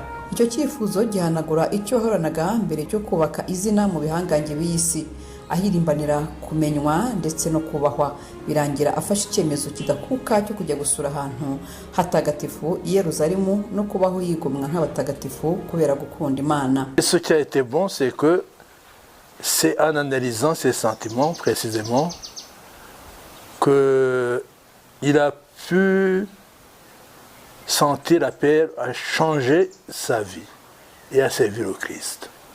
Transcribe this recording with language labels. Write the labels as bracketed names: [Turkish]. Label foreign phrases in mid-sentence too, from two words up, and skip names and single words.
[Kinyarwanda] Icyo cyifuzo gihanagura icyo yahoranaga mbere cyo kubaka izina mu bihangange b'isi, ahirimbanira kumenywa ndetse no kubahwa. Birangira afashe icyemezo kidakuka cyo kujya gusura ahantu hatagatifu i Yerusalemu no kubaho yigomwa nk'abatagatifu kubera gukunda Imana. [French] Ce qui a été bon, c'est que c'est en analysant ses sentiments précisément qu'il a pu sentir l'appel à changer sa vie et à servir au Christ.